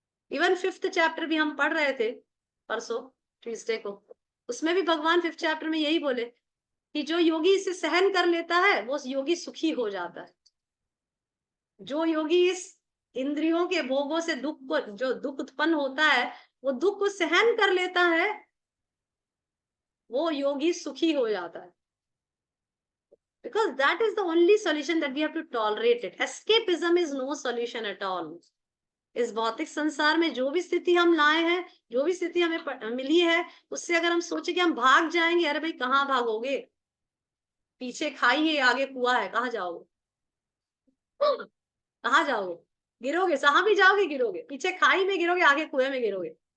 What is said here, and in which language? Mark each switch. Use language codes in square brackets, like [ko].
[hi] Even 5th chapter भी हम पढ़ रहे थे परसों ट्यूसडे को, उसमें भी भगवान 5th चैप्टर में यही बोले कि जो योगी इसे सहन कर लेता है वो योगी सुखी हो जाता है। जो योगी इस इंद्रियों के भोगों से दुख को, जो दुख उत्पन्न होता है, वो दुख को सहन कर लेता है, वो योगी सुखी हो जाता है। [en] Because that is the only solution that we have to tolerate it. Escapism is no solution at all. [hi] इस भौतिक संसार में जो भी स्थिति हम लाए हैं, जो भी स्थिति हमें मिली है, उससे अगर हम सोचे कि हम भाग जाएंगे, अरे भाई कहाँ भागोगे? पीछे खाई है, आगे कुआं है, कहाँ जाओगे? कहाँ जाओगे? गिरोगे, जहां भी जाओगे गिरोगे, पीछे खाई में गिरोगे, आगे कुएं में गिरोगे।